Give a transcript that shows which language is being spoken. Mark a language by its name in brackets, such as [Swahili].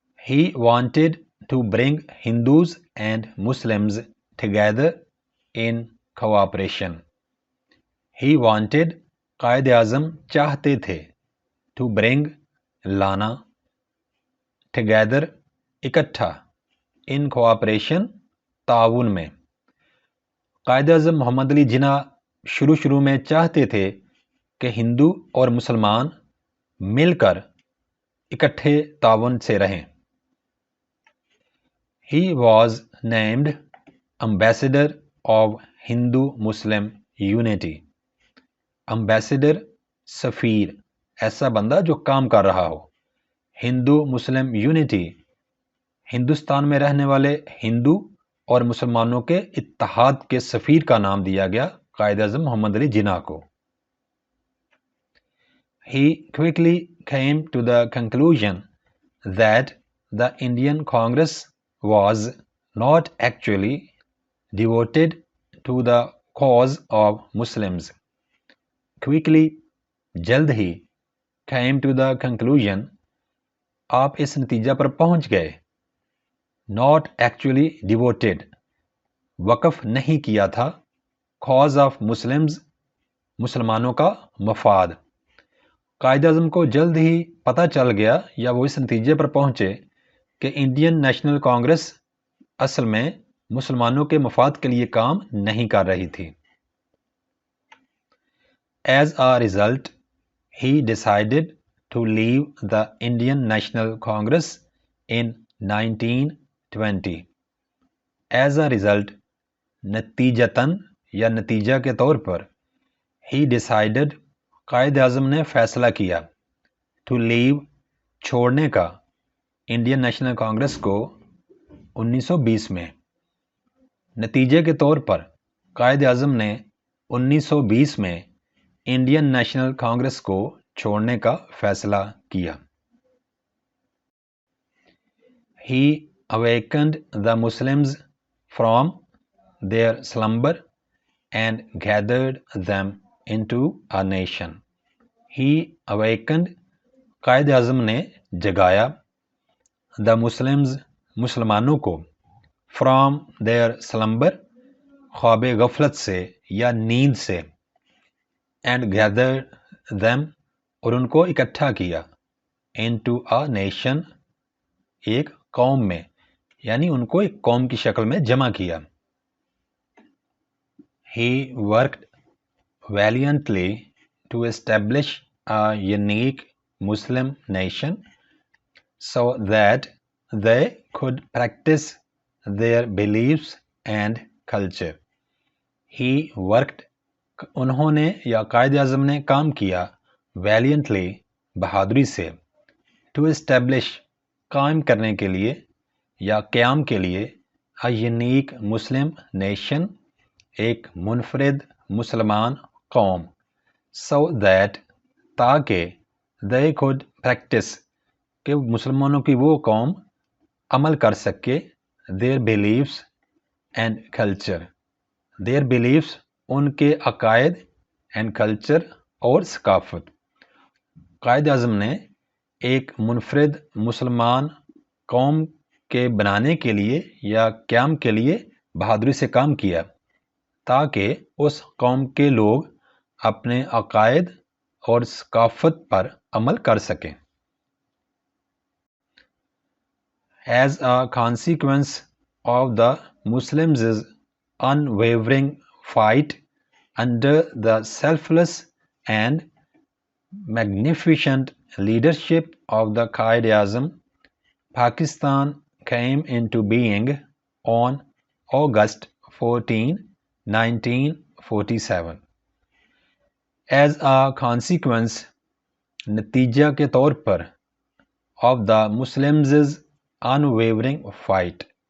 [English] He wanted to bring Hindus and Muslims together in cooperation. He wanted, [Urdu] Quaid Azam چاہتے تھے, [English] to bring, [Urdu] لانا, together, اکٹھا, [English] in cooperation, [Urdu] تعاون میں. قائد اعظم محمد علی جناح شروع میں چاہتے تھے کہ ہندو اور مسلمان مل کر اکٹھے تعاون سے رہیں. [English] He was named Ambassador of Hindu-Muslim Unity. [Urdu] Ambassador, سفیر, ایسا بندہ جو کام کر رہا ہو. ہندو مسلم یونٹی, ہندوستان میں رہنے والے ہندو اور مسلمانوں کے اتحاد کے سفیر کا نام دیا گیا قائد اعظم محمد علی جناح کو. [English] He quickly came to the conclusion that the Indian Congress was not actually devoted to the cause of Muslims. [Urdu] Quickly, جلد ہی, [English] came to the conclusion, [Urdu] آپ اس نتیجہ پر پہنچ گئے. [English] not actually devoted, [Urdu] وقف نہیں کیا تھا, [English] cause of Muslims, [Urdu] مسلمانوں کا مفاد. قائد اعظم کو جلد ہی پتہ چل گیا یا وہ اس نتیجے پر پہنچے کہ انڈین نیشنل کانگریس اصل میں مسلمانوں کے مفاد کے لیے کام نہیں کر رہی تھی. [English] As a result, he decided to leave the Indian National Congress in 1920. As a result, [Urdu] نتیجتاً یا نتیجہ کے طور پر, [English] he decided, [Urdu] قائد اعظم نے فیصلہ کیا, [English] to leave, [Urdu] چھوڑنے کا, انڈین نیشنل کانگریس کو 1920 میں. نتیجے کے طور پر قائد اعظم نے 1920 میں انڈین نیشنل کانگریس کو چھوڑنے کا فیصلہ کیا. [English] He awakened the Muslims from their slumber and gathered them into a nation. He awakened, [Urdu] Quaid Azam نے جگایا, [English] the Muslims, [Urdu] مسلمانوں کو, [English] from their slumber, [Urdu] خواب غفلت سے یا نیند سے, [English] and gathered them, [Urdu] اور ان کو اکٹھا کیا, [English] into a nation, [Urdu] ایک قوم میں, یعنی ان کو ایک قوم کی شکل میں جمع کیا. [English] He worked valiantly to establish a unique Muslim nation so that they could practice their beliefs and culture. He worked, [Urdu] انہوں نے یا قائد اعظم نے کام کیا, valiantly, بہادری سے, [English] to establish, [Urdu] قائم کرنے کے لیے یا قیام کے لیے, [English] a unique Muslim nation, [Urdu] ایک منفرد مسلمان قوم, [English] so that, [Urdu] تاکہ, [English] they could practice, [Urdu] کہ مسلمانوں کی وہ قوم عمل کر سکے, [English] their beliefs and culture, their beliefs, [Urdu] ان کے عقائد, [English] and culture, [Urdu] اور ثقافت. قائد اعظم نے ایک منفرد مسلمان قوم کے بنانے کے لیے یا قیام کے لیے بہادری سے کام کیا تاکہ اس قوم کے لوگ اپنے عقائد اور ثقافت پر عمل کر سکیں. [English] As a consequence of the Muslims' unwavering fight under the selfless and magnificent leadership of the Quaid-e-Azam, Pakistan came into being on August 14, 1947. As a consequence, [Urdu] نتیجہ کے طور پر, [English] of the Muslims' unwavering fight,